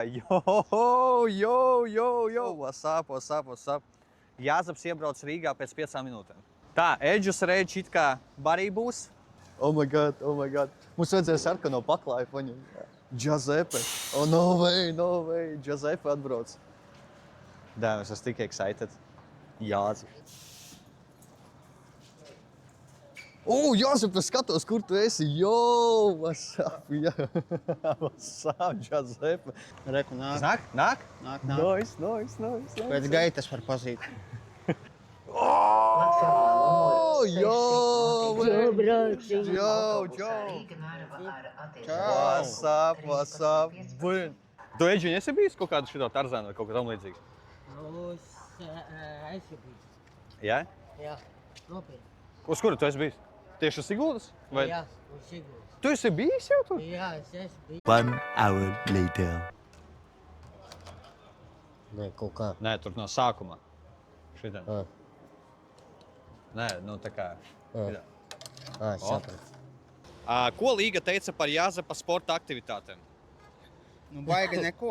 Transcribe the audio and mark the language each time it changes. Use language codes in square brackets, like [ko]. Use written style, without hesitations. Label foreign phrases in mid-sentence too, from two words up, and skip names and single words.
[en] What's up? [lv] Jāzeps iebrauc Rīgā pēc 5 minūtēm. Tā, Edžus Reičs it kā barī būs. [en] Oh my god. [lv] Mums vajadzēja sarkano paklāju paņemt. Giuseppe. [en] Oh, no way. [lv] Giuseppe atbrauc. Damn, es esmu tik excited. Jāzeps. Jāzep, es skatos, kur tu esi. [en] What's up, What's up, Giuseppe? [lv] Reku, nāk. Nāk? Nice. Pēc gaitas var pazīt. [en] What's up? [lv] Tu, Edži, esi bijis kaut kādu šito Tarzānu vai kaut kā tam līdzīgs? Nu, es biju. Jā? Jā, nopietni. Uz kuru tu esi bijis? Tieši uz Siguldas? Vai? Jā, uz Siguldas. Tu esi bijis jau tur? Jā, es esmu bijis. [en] 1 hour later. [lv] Nē, kaut kā. Nē, tur no sākuma. Šitā. Nē, nu tā kā. Šitā. Sapratu. Ko Līga teica par Jāzepa sporta aktivitātēm? Nu, baigi neko.